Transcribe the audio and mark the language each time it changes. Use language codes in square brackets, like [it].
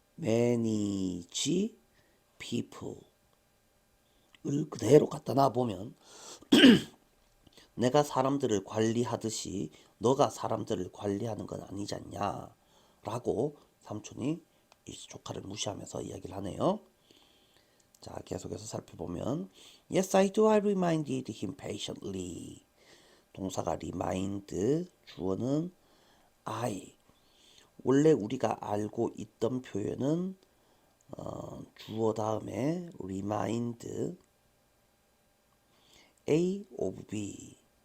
[ko] manage people을 그대로 갖다 놔 보면 내가 사람들을 관리하듯이 너가 사람들을 관리하는 건 아니지 않냐 라고 삼촌이 이 조카를 무시하면서 이야기를 하네요. 자, 계속해서 살펴보면 [en] Yes, I do. I reminded him patiently. [ko] 동사가 remind, 주어는 I. 원래 우리가 알고 있던 표현은 주어 다음에 remind A of B.